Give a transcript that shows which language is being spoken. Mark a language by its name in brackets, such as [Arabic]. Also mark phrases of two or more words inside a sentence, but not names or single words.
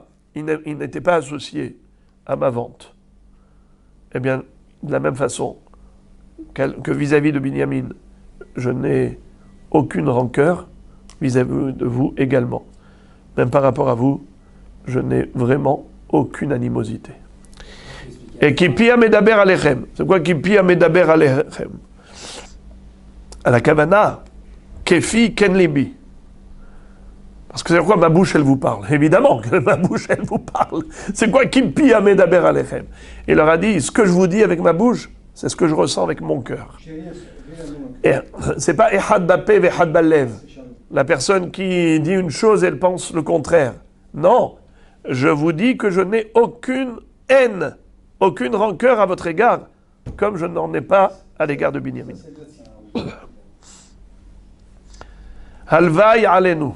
[French] Il n'était pas associé à ma vente. Eh bien, de la même façon que vis-à-vis de Binyamin, je n'ai aucune rancœur vis-à-vis de vous également. Même par rapport à vous, je n'ai vraiment aucune animosité. [Hebrew] Et כי פי מדבר אליכם. [French] C'est quoi [Hebrew] כי פי מדבר אליכם? À la kavana, כפי כן לבי. [French] Parce que c'est quoi ma bouche, elle vous parle? Évidemment que ma bouche, elle vous parle. C'est quoi [Hebrew] כי פי מדבר אליכם? [French] Il leur a dit, ce que je vous dis avec ma bouche, c'est ce que je ressens avec mon cœur. Et c'est pas [Hebrew] אחד בפה ואחד בלב. [French] La personne qui dit une chose, elle pense le contraire. Non, je vous dis que je n'ai aucune haine, aucune rancœur à votre égard, comme je n'en ai pas à l'égard de Binyamin. [Hebrew] הלוואי עלינו.